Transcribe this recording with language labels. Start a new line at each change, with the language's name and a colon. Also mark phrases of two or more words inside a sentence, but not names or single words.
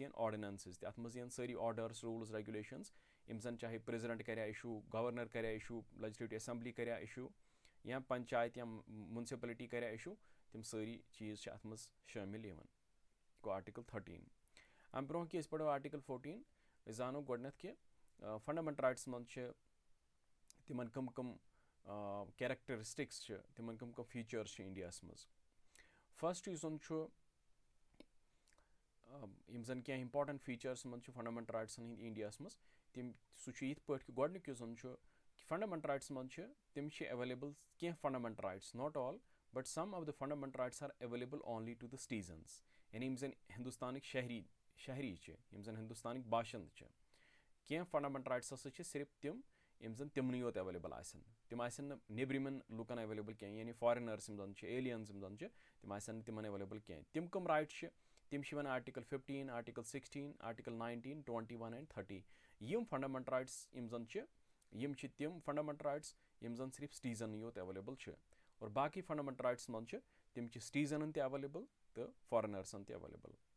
Kashmiri: یِن آرڈِننسز تہِ اتھ منٛز یِن سٲری
English: orders rules regulations
Kashmiri: یِم زن چاہے پریزِڈنٹ کرِ اِشوٗ گورنر کرِ اِشوٗ
English: legislative assembly
Kashmiri: کرِ اِشوٗ یا پنچایت یا میونسپلٹی کرِ اِشوٗ تِم سٲری چیٖز چھِ اتھ منٛز شٲمِل یِوان گوٚو آرٹِکل 13 امہِ برونٛہہ کہِ أسۍ پرو آرٹِکل 14 أسۍ زانو گۄڈٕنیتھ کہِ
English: fundamental rights
Kashmiri: منٛز چھِ تِمن کم کیریکٹرسٹکس چھِ تِمن کم فیٖچٲرٕس چھِ انڈیاہس منٛز فسٹ یُس زن چھُ یِم زن کینٛہہ
English: important features
Kashmiri: منٛز چھِ
English: fundamental rights
Kashmiri: ہٕنٛدۍ انڈیاہس منٛز سُہ چھُ یِتھ پٲٹھۍ کہِ گۄڈٕنیُک یُس زن چھُ
English: fundamental rights
Kashmiri: منٛز چھِ تِم چھِ ایویلیبٕل کینٛہہ
English: fundamental rights not all but some of the fundamental rights are available only to the citizens
Kashmiri: یعنی یِم زن ہندوستانٕکۍ شہری چھِ یِم زن ہندوستانٕکۍ باشند چھِ کینٛہہ
English: fundamental rights
Kashmiri: ہسا چھِ صرف تِم یِم زن تِمنٕے یوت ایویلیبٕل آسن تِم آسن نہٕ نیبرِمٮ۪ن لُکن ایویلیبٕل کینٛہہ یعنی فارِنٲرٕس یِم زن چھِ ایلیَنز یِم زن چھِ تِم آسن نہٕ تِمن ایویلیبٕل کینٛہہ تِم کٕم رایٹ چھِ تِم چھِ یِوان آرٹِکل 15 آرٹِکل 16 آرٹِکل 19 21 اینڈ 30 یِم
English: fundamental rights
Kashmiri: یِم زن چھِ یِم چھِ تِم
English: fundamental rights
Kashmiri: یِم زن صرف سِٹیٖزنٕے یوت ایویلیبٕل چھِ اور باقٕے
English: fundamental rights
Kashmiri: منٛز چھِ تِم چھِ سِٹیٖزنن تہِ ایویلیبٕل تہٕ فارِنٲرسن تہِ ایویلیبٕل